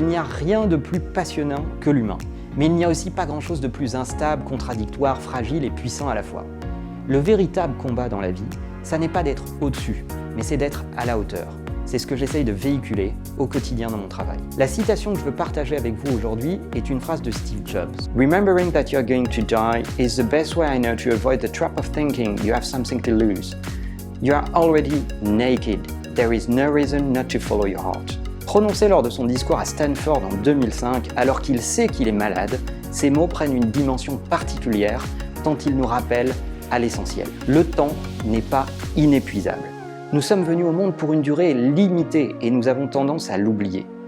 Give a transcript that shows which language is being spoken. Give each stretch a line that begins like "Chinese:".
French: Il n'y a rien de plus passionnant que l'humain, mais il n'y a aussi pas grand-chose de plus instable, contradictoire, fragile et puissant à la fois. Le véritable combat dans la vie, ça n'est pas d'être au-dessus, mais c'est d'être à la hauteur. C'est ce que j'essaye de véhiculer au quotidien dans mon travail. La citation que je veux partager avec vous aujourd'hui est une phrase de Steve Jobs.
English: Remembering that you are going to die is the best way I know to avoid the trap of thinking you have something to lose. You are already naked. There is no reason not to follow your heart.
French: Prononcé lors de son discours à Stanford en 2005, alors qu'il sait qu'il est malade, ces mots prennent une dimension particulière tant ils nous rappellent à l'essentiel. Le temps n'est pas inépuisable. Nous sommes venus au monde pour une durée limitée et nous avons tendance à l'oublier.